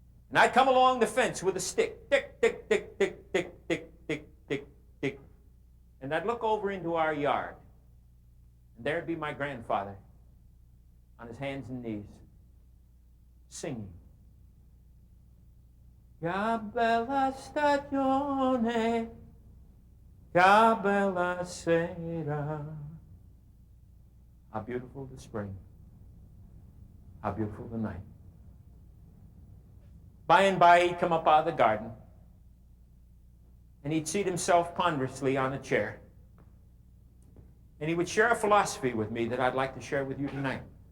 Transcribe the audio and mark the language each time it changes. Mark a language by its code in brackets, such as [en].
[en] And I'd come along the fence with a stick, tick, tick, tick, tick, tick, tick, tick, tick, tick, and I'd look over into our yard, and there'd be my grandfather on his hands and knees, singing. [it] Che bella stagione, che bella sera. [en] How beautiful the spring, how beautiful the night. By and by, he'd come up out of the garden, and he'd seat himself ponderously on a chair, and he would share a philosophy with me that I'd like to share with you tonight.